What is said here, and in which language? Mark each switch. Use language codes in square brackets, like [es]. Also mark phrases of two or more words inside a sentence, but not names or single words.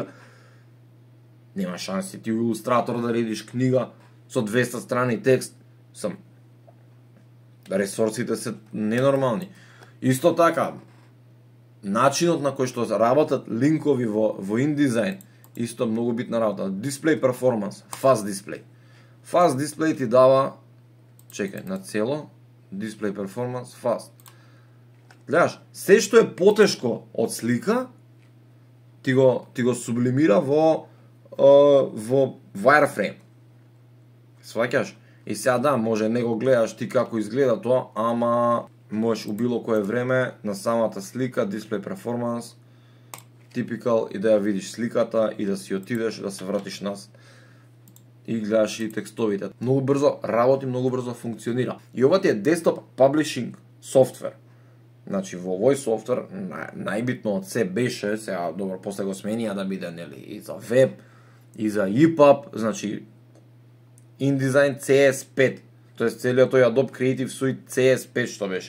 [mk] Нема шанси ти илустратор да редиш книга со 200 страни текст. Ресурсите се ненормални. Исто така, начинот на кој што работат линкови во InDesign, исто многу битна работа. [en] Display performance, fast display. Fast display [mk] ти дава, чекај, на цело, [en] display performance, fast. [mk] Гледаш, се што е потешко од слика, ти го сублимира во wireframe. Сваќаш? И сега да, може не го гледаш ти како изгледа тоа, ама можеш у било кое време на самата слика, [en] display performance, typical, [mk] и да ја видиш сликата и да си отидеш, да се вратиш назад. И гледаш и текстовите. Многу брзо работи, многу брзо функционира. И ова ти е [en] desktop publishing [mk] софтвер. Значи во овој софтвер најбитно од се беше, сега добро после го сменија да биде нели и за веб, и за EPUB, значи InDesign CS5, тоест целиот тој Adobe Creative Suite CS5 што беше.